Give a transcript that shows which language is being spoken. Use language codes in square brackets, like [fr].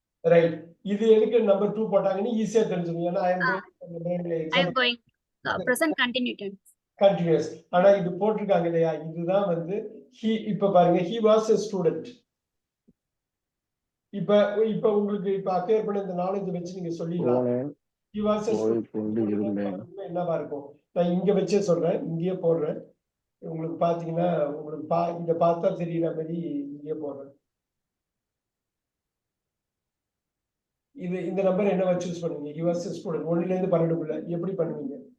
[ta] Right இது எதுக்கு number 2 போட்டாங்கன்னு ஈஸியா தெரிஞ்சுது ஏன்னா [en] I am going present continuous. [ta] ஆனா இது போட்டிருக்காங்க இல்லையா இதுதான் வந்து இப்ப பாருங்க [en] he was a student [ta] இப்ப உங்களுக்கு இப்ப அப்பியர் பண்ண இந்த நாலேஜ் வச்சு நீங்க சொல்லிடலாம் he was a student என்னவா இருக்கும் நான் இங்க வச்சே சொல்றேன் இங்கேயே போடுறேன் உங்களுக்கு பாத்தீங்கன்னா உங்களுக்கு இத பார்த்தா தெரியற மாதிரி இங்கே போடுறேன் இந்த நம்பர் என்ன வச்சு யூஸ் பண்ணுவீங்க he was a student 1 ல இருந்து 12 குள்ள எப்படி பண்ணுவீங்க